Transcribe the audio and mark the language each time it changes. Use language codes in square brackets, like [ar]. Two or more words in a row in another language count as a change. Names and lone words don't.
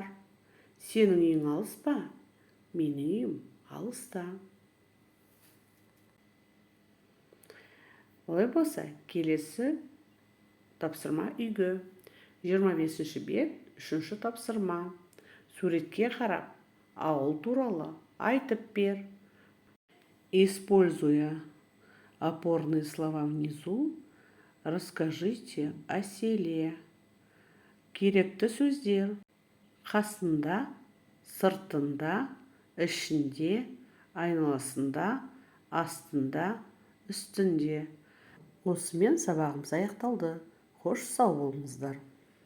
[kk] Сенің үйің алыс па? Менің үйім алыста. Олай болса, келесі тапсырма үйге. 25-ші бет, 3-ші тапсырма. Суретке қарап, ауыл туралы айтып бер. [ru] Используя опорные слова внизу, расскажите о селе. [kk] Керекті сөздер: қасында, сыртында, ішінде, айналасында, астында, үстінде. Осымен сабағымыз аяқталды. Қош сау болыңыздар.